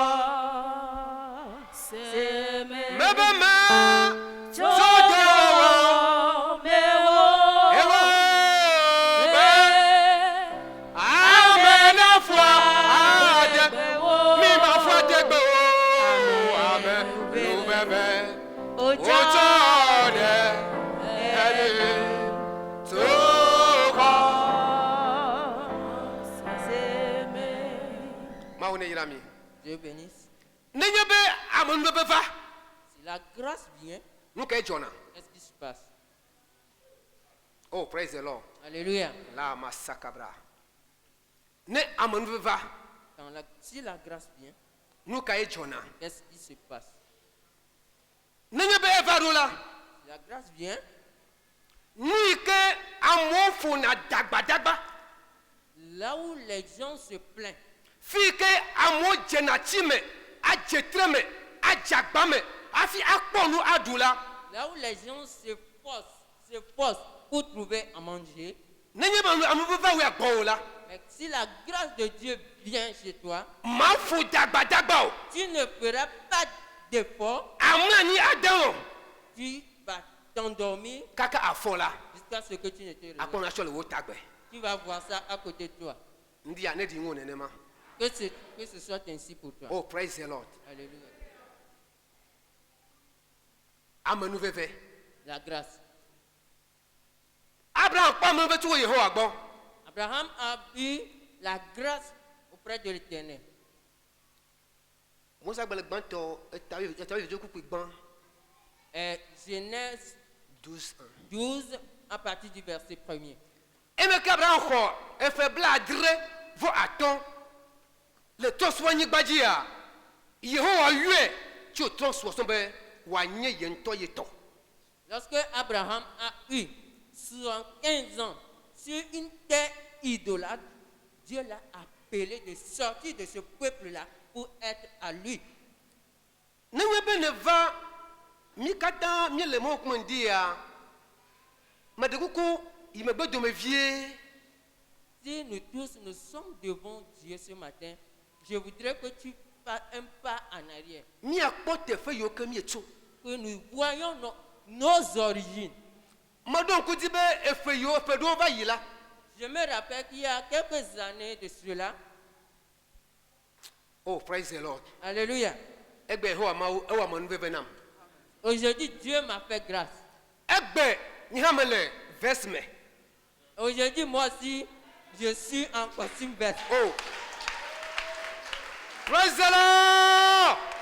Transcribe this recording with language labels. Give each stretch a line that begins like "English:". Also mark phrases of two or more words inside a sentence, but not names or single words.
Ewe: Mebe tso dɔwɔwɔ ewo be amenafua degbe mi ma fua degbe wo amenuveve wotsɔ ɖe mi to xɔ. Mawu ne yra mi.
French: Dieu bénisse.
Ewe: Nenye be amenuveve va
French: Si la grâce vient,
Ewe: nu ka edzɔna.
French: qu'est-ce qui se passe?
English: Oh, praise the Lord.
French: Alléluia.
Ewe: La masakabra. Ne amenuveve va
French: Si la grâce vient,
Ewe: nu ka edzɔna.
French: qu'est-ce qui se passe?
Ewe: Nenye be eva ɖo la
French: Si la grâce vient,
Ewe: nu yi ke amewo ƒona dagbadagba
French: là où les gens se plaignent,
Ewe: fi yi ke amewo dzena tsi me adze tre me adze agba me hafi akpɔ nu aɖu la.
French: là où les gens se forcent pour trouver à manger,
Ewe: Nenye be amenuveve va wo agbɔ o la
French: mais si la grâce de Dieu vient chez toi,
Ewe: ma ƒo dagbadagba o.
French: tu ne feras pas d'effort,
Ewe: Amlani ade o
French: tu vas t'endormir
Ewe: kaka afɔ la
French: jusqu'à ce que tu ne te réveilles.
Ewe: akpɔ nasɔ le wo tagbe.
French: Tu vas voir ça à côté de toi.
Ewe: Ndia ne di ŋo nenema.
French: Que ce soit ainsi pour toi.
English: Oh, praise the Lord.
French: Alléluia.
Ewe: Amenuveve.
French: La grâce.
Ewe: Abraham kpɔ amenuveve tso Yehowa gbɔ.
French: Abraham a eu la grâce auprès de l'Éternel.
Ewe: Musa gbɛlɛ gbãtɔ etawe vidzo kukui gbã.
French: Genèse 12:1. 12 à partir du verset 1er.
Ewe: Eme ke Abraham xɔ efe blaadre vɔ atɔ̃ le trɔ̃subɔnyigba dzia Yehowa yɔe tso trɔ̃subɔsɔ be wòanye ye ŋutɔ ye tɔ.
French: Lorsque Abraham a eu 75 ans sur une terre idolâtre, Dieu l'a appelé de sortir de ce peuple-là pour être à lui.
Ewe: Nenye be ne va mi katã mi le mɔ kuma di ya me de kuku yi me gbe dome vie.
French: Si nous tous nous sommes devant Dieu ce matin, je voudrais que tu fasses un pas en arrière,
Ewe: Mi akpɔ teƒe yiwo ke mi etso.
French: que nous voyons nos origines.
Ewe: Me ɖo ŋku di be eƒe ɖewo va yi la.
French: Je me rappelle qu'il y a quelques années de cela,
English: Oh, praise the Lord.
French: alléluia,
Ewe: Egbe Yehowa Mawu ewɔ amenuveve nam.
French: aujourd'hui Dieu m'a fait grâce.
Ewe: Egbe nye hã me le verse me.
French: Aujourd'hui moi aussi, je suis en costume vert.
English: Oh, praise the Lord.